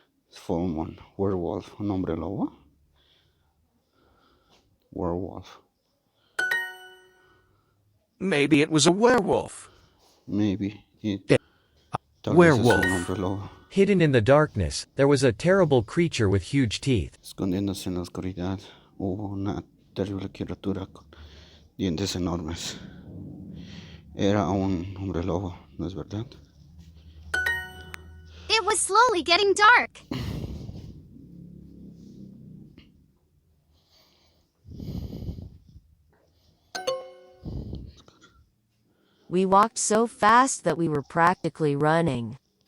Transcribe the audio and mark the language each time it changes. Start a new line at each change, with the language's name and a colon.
English: Full moon. Werewolf.
Spanish: Un hombre lobo.
English: Werewolf. Maybe it was a werewolf. Maybe it.
Spanish: Tal vez es un
English: Werewolf.
Spanish: hombre lobo.
English: Hidden in the darkness, there was a terrible creature with huge teeth.
Spanish: Escondiéndose en la oscuridad hubo una terrible criatura con dientes enormes. Era un hombre lobo, ¿no es verdad?
English: It was slowly getting dark. We walked so fast that we were practically running.